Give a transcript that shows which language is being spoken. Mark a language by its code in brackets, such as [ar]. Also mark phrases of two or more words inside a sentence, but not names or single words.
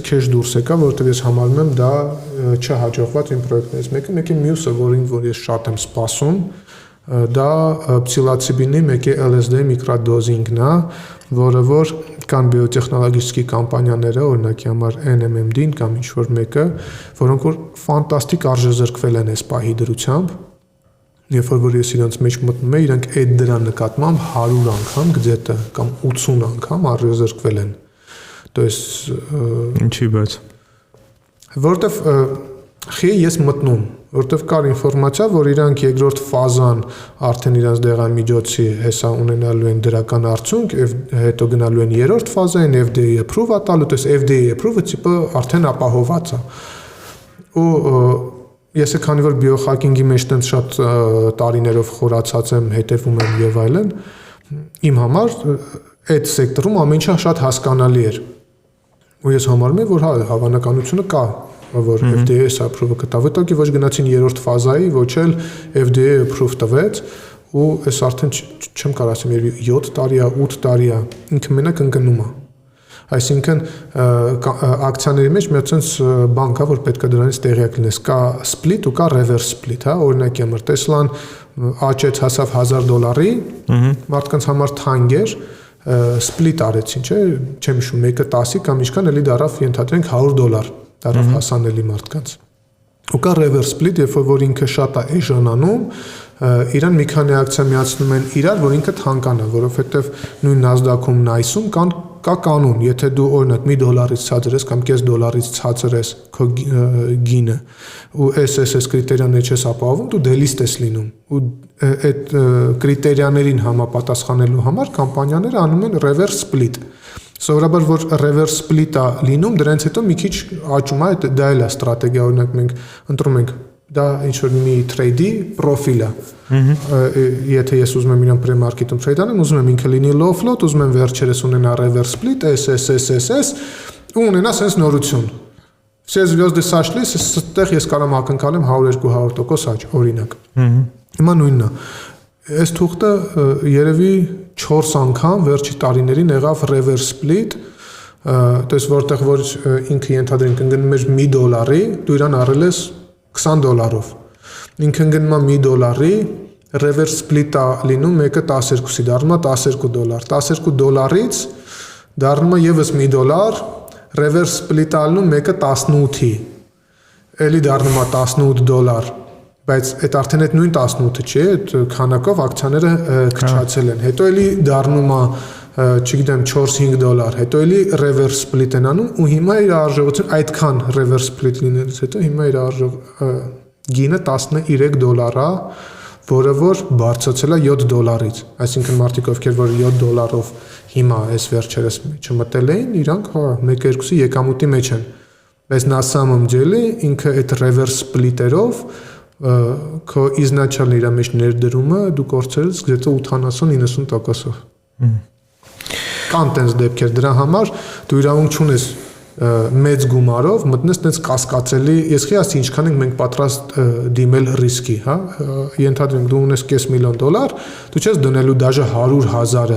[hy] քեշ դուրս եկա, որովհետև ես համարում եմ դա չհաջողված իմ պրոյեկտներից մեկը մյուսը, որ ես շատ եմ սպասում, դա պսիլոցիբինի մեկի LSD միկրոդոզինգն է, որը որ կան բիոտեխնոլոգիչի կամպանիաները, օրինակի համար NMMD-ն կամ ինչ-որ մեկը, որոնք որ ֆանտաստիկ արժեզրկվել են այս պահի դրությամբ, երբ որ ես իրենց մեջ մտնում եմ, իրենք այդ դրա նկատմամբ 100 անգամ գծետը կամ 80 անգամ արժեզրկվել են։ [ru] То есть [hy] ինչի՞ բայց որտեվ խի ես մտնում, որտեվ կար ինֆորմացիա, որ իրանք երկրորդ ֆազան արդեն իրանց դեղամիջոցի հեսա ունենալու են դրական արդյունք, հետո գնալու են երրորդ ֆազային, [en] FDA approve- [hy] ը տալու, [ru] то есть [en] FDA approve- [hy] ը տիպը արդեն ապահոված է։ Ու ես քանի որ բիոխակինգի մեջ տենց շատ տարիներով խորացած եմ, հետևում եմ եւ այլն, իմ համար այդ սեկտորում ամեն ինչ շատ հասկանալի էր։ Ու ես համարում եմ, որ հավանականությունը կա, որ [en] FDA approve- [hy] ը կտա։ Հետո ոչ գնացին երրորդ ֆազայի, ոչ էլ [en] FDA approve [hy] տվեց, ու ես արդեն չեմ կարող ասեմ, 7 տարի է, 8 տարի է, ինքը մենակ ընկնում է։ Այսինքն ակցիաների մեջ մի հատ բան կա, որ պետք է դրանից տեղյակ լինես, կա split ու կա [en] reverse split, [hy] հա, օրինակի համար Tesla-ն աճեց հասավ $1000-ի, մարդկանց համար թանկ էր, split արեցին, չէ, չեմ հիշում, մեկը 10-ի կամ ինչքան էլի դարավ ենթադրենք $100 դարավ հասանելի մարդկանց։ Ու կա [en] reverse split, [hy] երբ որ ինքը շատ է էժանանում, իրան մի քանի ակցիա միացնում են իրար, որ ինքը թանկանա, որովհետև նույն Nasdaq-ում նայսում կա կանոն, եթե դու օրինակ $1 ցածր ես կամ $0.5 ցածր ես քո գինը ու SSS կրիտերիաները չես ապահովում, դու դելիստ ես լինում։ Ու այդ կրիտերիաներին համապատասխանելու համար կամպանիաները անում են [en] reverse split։ [hy] Սովորաբար որ [en] reverse split- [hy] ը լինում, դրանից հետո մի քիչ աճում է, դա էլ է ստրատեգիա, օրինակ մենք ընտրում ենք դա ինչ-որ մի trade-ի պրոֆիլ է։ Եթե ես ուզում եմ իրան pre-market-ում trade անեմ, ուզում եմ ինքը լինի [en] low float, [hy] ուզում եմ վերջերս ունենա [en] reverse split, [hy] SSS ու ունենա sense նորություն։ [ru] Все звезды сошлись, [hy] այստեղ ես կարող եմ ակնկալեմ 100-200% աճ, օրինակ։ Հիմա նույնն է։ Այս թուղթը երևի 4 անգամ վերջի տարիներին եղավ [en] reverse split, [ru] то есть [hy] որտեղ որ ինքը ենթադրենք ընկնում էր $1, դու իրան առել ես $20-ով։ Ինքը ընկնում է $1, [en] reverse split- [hy] ը լինում մեկը 12-ի, դառնում է $12, $12-ից դառնում է եւս $1, [en] reverse split- [hy] ը լինում մեկը 18-ի, էլի դառնում է $18, բայց այդ արդեն այդ նույն 18-ը չէ, այդ քանակով ակցիաները քչացել են։ Հետո էլի դառնում է, չգիտեմ, $4-5, հետո էլի [en] reverse split [hy] են անում ու հիմա իր արժողությունը այդքան [en] reverse split [hy] լինելուց հետո հիմա իր գինը $13 է, որը որ բարձրացել է $7-ից։ Այսինքն մարդիկ ովքեր որ $7-ով հիմա այս վերջերս չմտել էին, իրանք 1-2-ի եկամուտի մեջ են։ Բայց [ru] на самом деле [hy] ինքը այդ [en] reverse split- [hy] երով քո իզնաչալ իր մեջ ներդրումը դու կորցրել ես գուցե 80-90%-ով։ Կան տենց դեպքեր, դրա համար դու իրավունք չունես մեծ գումարով մտնես տենց կասկածելի, ես խիասի ինչքան ենք մենք պատրաստ դիմել ռիսկի, հա, ենթադրենք դու ունես $500,000, դու չես դնելու դաժե 100,000-ը